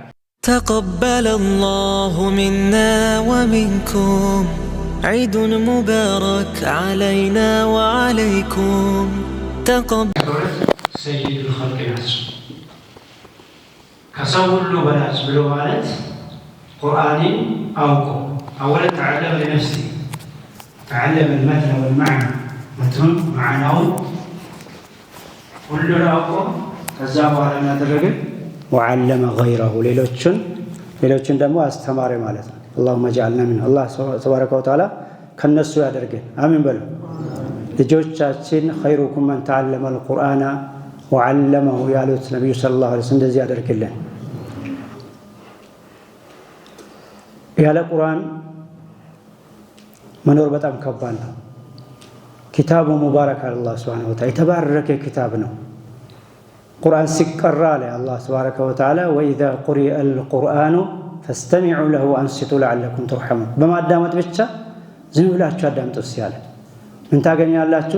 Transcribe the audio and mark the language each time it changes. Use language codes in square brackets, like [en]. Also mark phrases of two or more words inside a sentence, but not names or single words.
[ar] تقبل الله منا ومنكم عيدنا مبارك علينا وعليكم። سيد الخلق [am] ናቸው ከሰው ሁሉ በላጭ ብሎ ማለት ቁርአንን አውቆ [ar] أولاً تعلم لنفسه تعلم المتن والمعنى [am] መትኑን ማዕናውን ሁሉን አውቆ ከዛ በኋላ እናደረገ [ar] وعلم غيره [am] ሌሎችን ደግሞ አስተማሪ ማለት ነው። [ar] اللهم اجعلنا من الله تبارك وتعالى [am] ከነሱ ያደርገን አሚን በሉ። ልጆቻችን [ar] خيركم من تعلم القرآن وعلمه [am] ያሉት ነብዩ [ar] صلى الله عليه وسلم [am] እንደዚህ ያደርግልን። ያለ ቁርአን መኖር በጣም ከባድ ነው። [ar] كتاب مبارك الله سبحانه وتعالى [am] የተባረከ ኪታብ ነው። ቁርአን ሲቀራ ላይ [ar] الله تبارك وتعالى وإذا قرئ القرآن فاستمعوا له وأنصتوا لعلكم ترحمون። [am] በማዳመጥ ብቻ ዝም ብላችሁ አዳምጡ ሲያለ ምን ታገኛላችሁ?